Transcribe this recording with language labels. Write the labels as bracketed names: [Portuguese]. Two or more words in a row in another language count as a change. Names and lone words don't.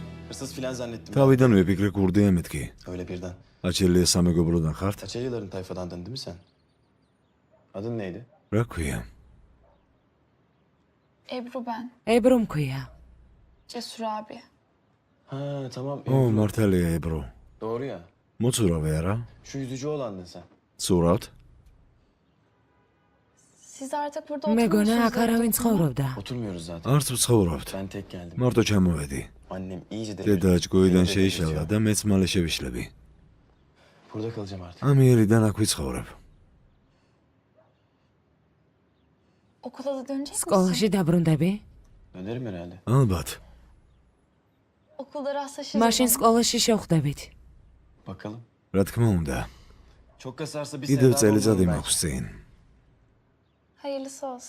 [Turkish] Hırsız filan zannettim. [Georgian] თავიდან ვიფიქრე კურდია მეთქი. [Turkish] Öyle birden. [Georgian] აჩელია სამეგობროდან ხართ? [Turkish] Açelya'ların tayfadandın değil mi sen? Adın neydi? [Georgian] რა ქვია? [Turkish] Ebru ben. [Georgian] ebro მქვია. [Turkish] Cesur abi. Ha tamam. [Georgian] ო, მართალია ebro. [Turkish] Doğru ya. [Georgian] მოწურავე არა? [Turkish] Şu yüzücü olandın sen. [Georgian] ცურავთ? [Turkish] Siz artık burada [Georgian] მეგონა აქ არავინ ცხოვრობდა. [Turkish] Oturmuyoruz zaten. [Georgian] არც ვცხოვრობთ. [Turkish] Ben tek geldim. [Georgian] მარტო ჩამოვედი. [Turkish] Annem iyice [Georgian] დედა [Turkish] delirdi. [Georgian] ჭკუიდან [Turkish] Beni de [Georgian] შეიშალა [Turkish] delirtiyor. [Georgian] და მეც მალე შევიშლები. [Turkish] Burada kalacağım artık. [Georgian] ამიერიდან აქ ვიცხოვრებ. [Turkish] Okula da dönecek misin? [Georgian] სკოლაში დაბრუნდები? [Turkish] Dönerim herhalde. [Georgian] ალბათ. [Turkish] Okulda rastlaşırız. [Georgian] მაშინ სკოლაში შევხვდებით. [Turkish] Bakalım. [Georgian] რა თქმა უნდა. [Turkish] Çok kasarsa bir [Georgian] კიდევ [Turkish] sevda [Georgian] წელიწადი [Turkish] olurum belki. [Georgian] მაქვს წინ. [Turkish] Hayırlısı olsun.